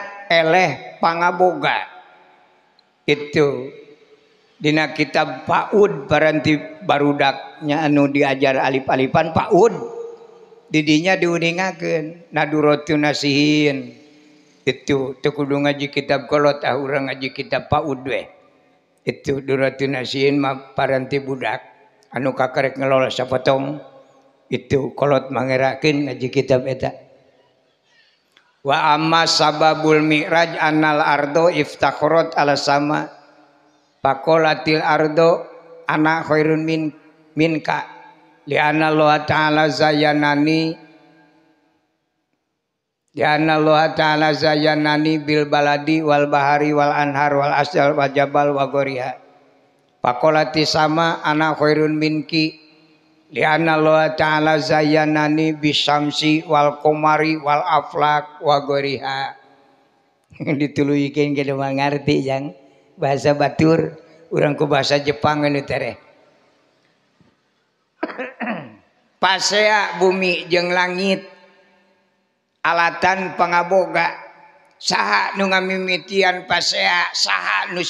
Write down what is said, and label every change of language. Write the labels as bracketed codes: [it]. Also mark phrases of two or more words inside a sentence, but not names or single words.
[su] eleh pangaboga itu dina kitab PAUD paranti barudaknya anu diajar alif-alifan PAUD didinya diuningakeun naduratu nasihin itu teu kudu ngaji kitab kolot urang ngaji kitab PAUD we itu duratu nasihin mah paranti budak anu kakarek ngelola sapotong itu kolot mangerakeun ngaji kitab eta [ar] وأما سبب المعراج أن الأرض افتخرت على السماء فقالت الأرض أنا خير منك لأن الله تعالى زينني بالبلاد والبحار والأنهار والأشجار والجبال وغيرها فقالت السماء أنا خير منك لأن الله تعالى زينني بالشمس والقمر والأفلاك وغيرها [su] dituluykeun ke mah ngarti jang bahasa batur urang ku bahasa Jepang anu teh pasea bumi jeung langit alatan pangaboga saha nu ngamimitian pasea saha nu